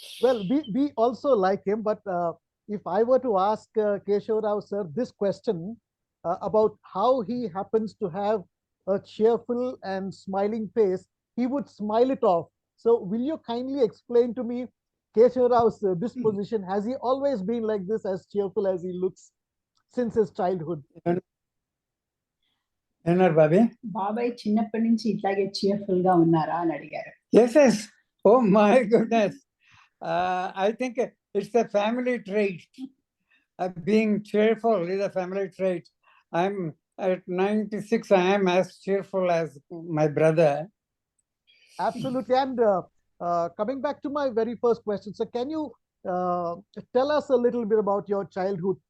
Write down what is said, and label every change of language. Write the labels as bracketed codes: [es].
[en] Well, we also like him, but if I were to ask Kesava Rao sir this question about how he happens to have a cheerful and smiling face, he would smile it off. So, will you kindly explain to me Kesava Rao's disposition? Has he always been like this, as cheerful as he looks since his childhood? Babi? [te] బాబాయ్ చిన్నప్పటి నుంచి ఇట్లాగే cheerful గా ఉన్నారా అని అడిగారు. [en] Yes. Oh my goodness. I think it's a family trait. Being cheerful is a family trait. I'm at 96, I am as cheerful as my brother. Absolutely. And coming back to my very first question, so can you tell us a little bit about your childhood?